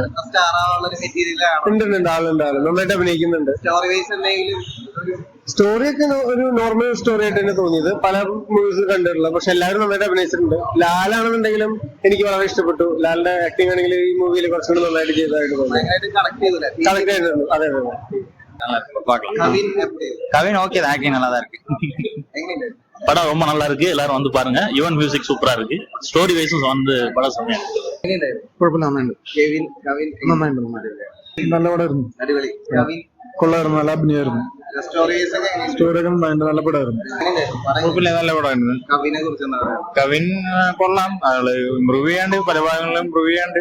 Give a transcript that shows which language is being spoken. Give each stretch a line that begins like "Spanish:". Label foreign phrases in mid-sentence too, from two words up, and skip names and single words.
Malayalam: ഉണ്ട്, ആളുണ്ട്, നന്നായിട്ട് അഭിനയിക്കുന്നുണ്ട്. സ്റ്റോറിയൊക്കെ ഒരു നോർമൽ സ്റ്റോറി ആയിട്ട് തന്നെ തോന്നിയത്. പല മൂവീസ് കണ്ടിട്ടുള്ള, പക്ഷെ എല്ലാവരും നന്നായിട്ട് അഭിനയിച്ചിട്ടുണ്ട്. ലാലാണെന്നുണ്ടെങ്കിലും എനിക്ക് വളരെ ഇഷ്ടപ്പെട്ടു. ലാലിന്റെ ആക്ടിങ് ആണെങ്കിൽ ഈ മൂവിയിൽ കുറച്ചുകൂടി നന്നായിട്ട് ചെയ്തതായിട്ട് തോന്നി. കണക്ട് ചെയ്തിട്ടുണ്ട്. അതെ അതെ.
Tamil: கவின் ஓகே, ஆக்டிங் நல்லா தான் இருக்கு. படம் ரொம்ப நல்லா இருக்கு, எல்லாரும் வந்து பாருங்க. யுவன் மியூசிக் சூப்பரா இருக்கு. ஸ்டோரி வைஸும் வந்து படம் செம்மையா
Malayalam: കുഴപ്പമില്ല, നല്ല പടമായിരുന്നു. കൊള്ളായിരുന്നു, നല്ല അഭിനയമായിരുന്നു. സ്റ്റോറിയൊക്കെ നല്ല പടമായിരുന്നു. കുഴപ്പമില്ല, നല്ല പടമായിരുന്നു. കവിൻ കൊള്ളാം. ആള് ഇമ്പ്രൂവ് ചെയ്യാണ്ട്, പല ഭാഗങ്ങളിലും ഇമ്പ്രൂവ് ചെയ്യാണ്ട്.